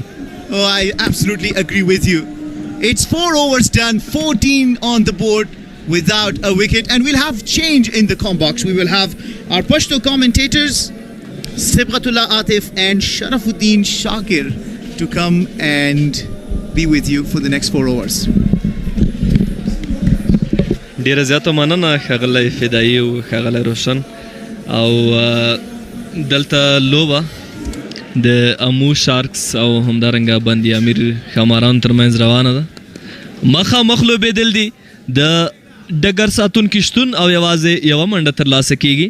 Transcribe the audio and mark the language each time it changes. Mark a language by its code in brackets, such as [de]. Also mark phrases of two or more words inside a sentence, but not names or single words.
[en] Oh, I absolutely agree with you. It's 4 overs done, 14 on the board without a wicket, and we'll have change in the box. We will have our Pashto commentators, Sibghatullah Atif and Sharafuddin Shakir, to come and be with you for the next 4 overs. [ps] ډیره زیاته مننه ښاغلی فدایي او ښاغلی روشن او دلته لوبه د امو شارکس او همدارنګه ژوندئ امیر ښامارانو ترمنځ روانه ده. مخامخ لوبېدل دي د ډګر ساتونکي شتون او یوازې یوه منډه ترلاسه کیږي.